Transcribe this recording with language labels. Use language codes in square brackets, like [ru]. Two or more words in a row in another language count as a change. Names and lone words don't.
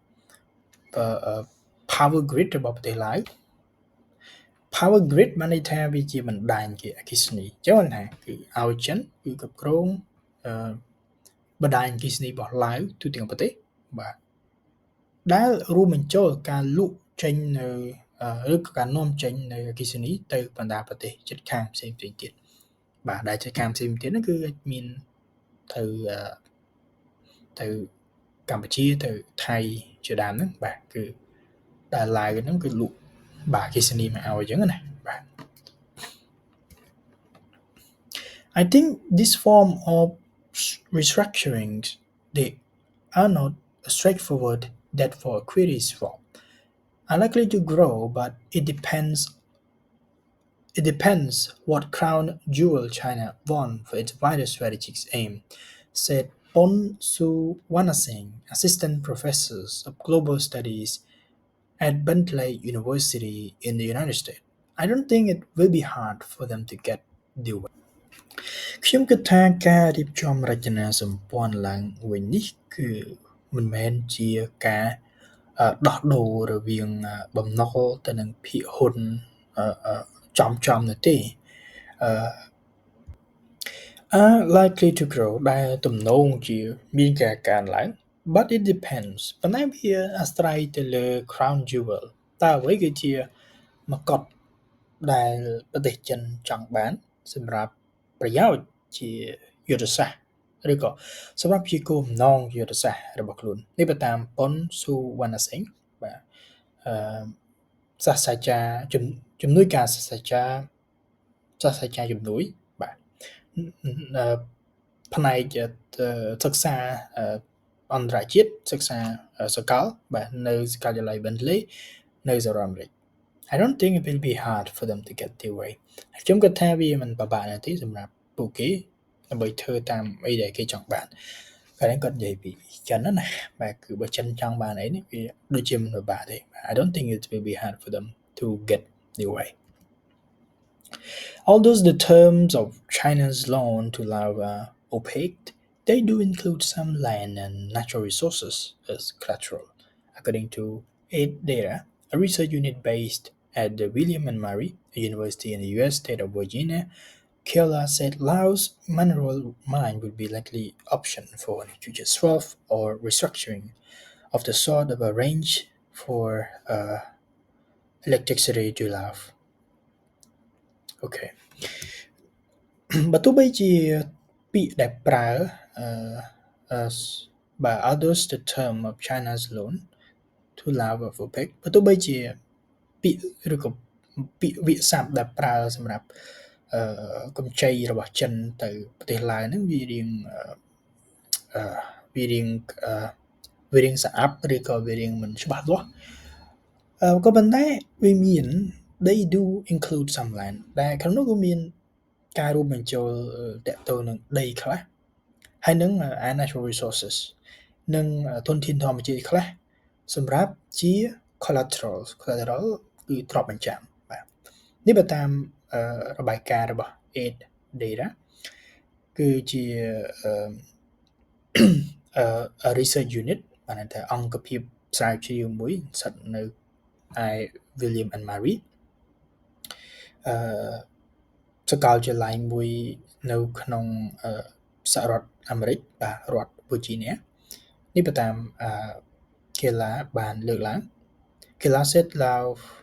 [en] power grid [km] របស់ប្រទេសឡាវ [en] power grid [km] បានន័យថាវាជាបណ្ដាញគេអគ្គិសនីអញ្ចឹងណាគឺឲ្យចិនគឺគ្រប់គ្រងបណ្ដាញអគ្គិសនីរបស់ឡាវទូទាំងប្រទេសបាទដែលរួមបញ្ចូលការលក់ចេញនៅឬក៏ការនាំចេញនៅអគ្គិសនីទៅបណ្ដាប្រទេសជិតខាងផ្សេងៗទៀតបាទដែលជិតខាងផ្សេងទៀតហ្នឹងគឺមាន ទៅកម្ពុជាទៅថៃជាដើមហ្នឹងបាទគឺដែលឡាវហ្នឹងគឺលក់បាទអគ្គិសនីមកឲ្យអញ្ចឹងណាបាទ [en] I think this form of restructuring they are not straightforward debt for equity swap are likely to grow but it depends what crown jewel China wants for its wider strategic aim, said Pon Suwanasing, assistant professor of global studies at Bentley University in the United States. I don't think it will be hard for them to get their way. [km] ខ្ញុំគិតថាការរៀបចំរចនាសម្ព័ន្ធឡើងវិញនេះគឺមិនមែនជាការដោះដូររវាងបំណុលទៅនឹងភាគហ៊ុនចំនោះទេ [en] are likely to grow [km] ដែលទំនងជាមានការកើនឡើង [en] but it depends ប៉ុន្តែ [km] វាអាស្រ័យទៅលើ [en] crown jewel [km] តើអ្វីគឺជាមកុដដែលប្រទេសចិនចង់បានសម្រាប់ប្រយោជន៍ជាយុទ្ធសាស្ត្រឬក៏សម្រាប់ជាគោលបំណងយុទ្ធសាស្ត្ររបស់ខ្លួននេះបើតាមប៉ុនស៊ូវណ្ណសិង្ហបាទសាស្ត្រាចារ្យជំនួយការសាស្ត្រាចារ្យជំនួយបាទ ផ្នែកសិក្សាអន្តរជាតិសិក្សាសកលបាទនៅសាកលវិទ្យាល័យ Bentley នៅសហរដ្ឋអាមេរិក [en] I don't think it will be hard for them to get their way [km] ខ្ញុំគិតថាវាមិនពិបាកទេ [en] សម្រាប់ពួកគេដើម្បីធ្វើតាមអីដែលគេចង់បានគាត់គាត់និយាយពីចិនណាបាទគឺបើចិនចង់បានអីនេះវាដូចជាមិនពិបាកទេ I don't think it will be hard for them to get their way Although the terms of China's loan to Laos are opaque, they do include some land and natural resources as collateral. According to aid data, a research unit based at the William and Mary University in the US state of Virginia, Kela said Laos mineral mine would be likely option for future swap or restructuring of the sort of a range for electricity to Laos. [km] អូខេ បើទោះបីជាពាក្យដែលប្រើអឺអឺបាទ [en] others the term of China's loan to Laos of OPEC [km] បើទោះបីជាពាក្យឬក៏ពាក្យវាក្យស័ព្ទដែលប្រើសម្រាប់កម្ចីរបស់ចិនទៅប្រទេសឡាវហ្នឹងវារៀង វារៀងវារៀងស្អាប់ឬក៏វារៀងមិនច្បាស់លាស់ក៏ប៉ុន្តែវាមាន [en] they do include some land [km] ដែលក្នុងនោះក៏មានការរួមបញ្ចូលតាក់ទងនឹងដីខ្លះហើយនឹង [en] natural resources [km] និងធនធានធម្មជាតិខ្លះសម្រាប់ជា collateral គឺទ្រព្យបញ្ចាំបាទនេះបើតាមរបាយការណ៍របស់ Aid Data គឺជា [en] research unit [km] បានថាអង្គភាពស្រាវជ្រាវមួយស្ថិតនៅឯ William and Mary សាកលវិទ្យាល័យមួយនៅក្នុងសហរដ្ឋអាមេរិកបាទរដ្ឋ Virginia នេះបើតាម Kela បានលើកឡើង [en] Kela said Laos